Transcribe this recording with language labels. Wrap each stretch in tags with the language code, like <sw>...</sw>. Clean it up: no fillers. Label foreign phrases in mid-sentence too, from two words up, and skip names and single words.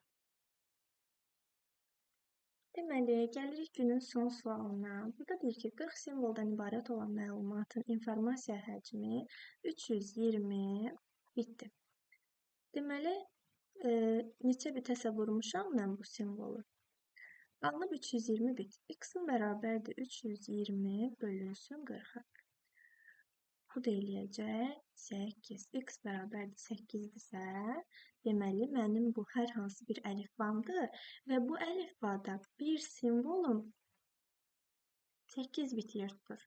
<az>Deməli, gəlirik günün son sualına. Burada deyir ki, 40 simvoldan ibarət olan məlumatın informasiya həcmi 320 bitdir. Deməli, neçə bitəsə vurmuşam mən bu simvolu. Alınıb 320 bit. X-in bərabərdir 320 bölünsün 40-a. Bu da eləyəcək 8. X bərabərdir 8-dirsə, deməli, mənim bu hər hansı bir əlifbamdır və bu əlifbada bir simvolum 8 bit yer tutur.</az>